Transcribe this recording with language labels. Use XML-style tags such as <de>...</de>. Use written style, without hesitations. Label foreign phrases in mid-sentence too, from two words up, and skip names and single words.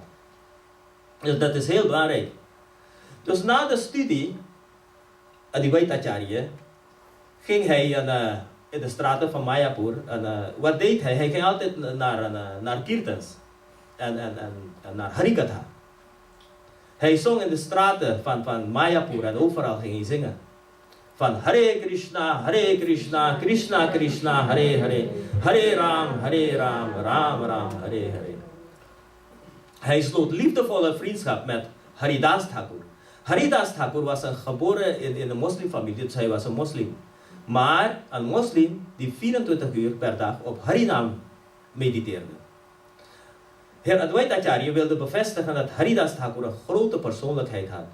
<nl>Dus dat is heel belangrijk. Dus na de studie, Adivaita Acharya, ging hij in de straten van Mayapur. En wat deed hij? Hij ging altijd naar kirtans en naar Harikatha. Hij zong in de straten van Mayapur en overal ging hij zingen.</nl> <sa>Van Hare Krishna, Krishna Krishna, Hare Hare, Hare Ram, Ram Ram, Hare Hare.</sa> <nl>Hij sloot liefdevolle vriendschap met Haridas Thakur. Haridas Thakur was geboren in een moslimfamilie, dus hij was een moslim. Maar een moslim die 24 uur per dag op Harinam mediteerde. Heer Advaita Acharya wilde bevestigen dat Haridas Thakur een grote persoonlijkheid had.</nl>